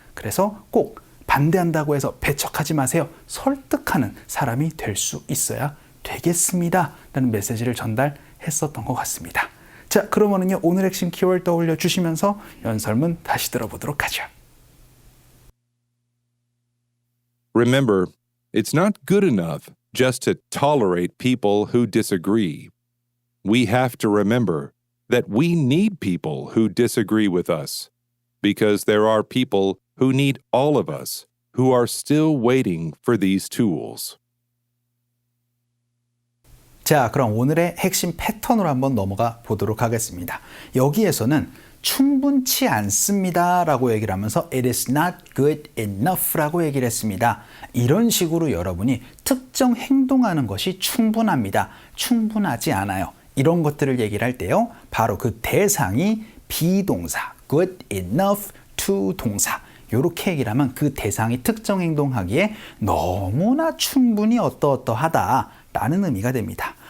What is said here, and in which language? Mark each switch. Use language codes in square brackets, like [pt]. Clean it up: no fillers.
[ko] 그래서 꼭 반대한다고 해서 배척하지 마세요. 설득하는 사람이 될 수 있어야 되겠습니다 라는 메시지를 전달했었던 것 같습니다. 자, 그러면은요, 오늘 핵심 키워드 떠올려 주시면서 연설문 다시 들어보도록 하죠. [en] Remember, it's not good enough just to tolerate people who disagree. We have to remember that we need people who disagree with us, because there are people who need all of us who are still waiting for these tools. [ko] 자, 그럼 오늘의 핵심 패턴으로 한번 넘어가 보도록 하겠습니다. 여기에서는 충분치 않습니다 라고 얘기를 하면서 [en] it is not good enough [ko] 라고 얘기를 했습니다. 이런 식으로 여러분이 특정 행동하는 것이 충분합니다, 충분하지 않아요, 이런 것들을 얘기를 할 때요, 바로 그 대상이 비동사 good enough to 동사 이렇게 얘기를 하면 그 대상이 특정 행동하기에 너무나 충분히 어떠하다 라는 의미가 됩니다.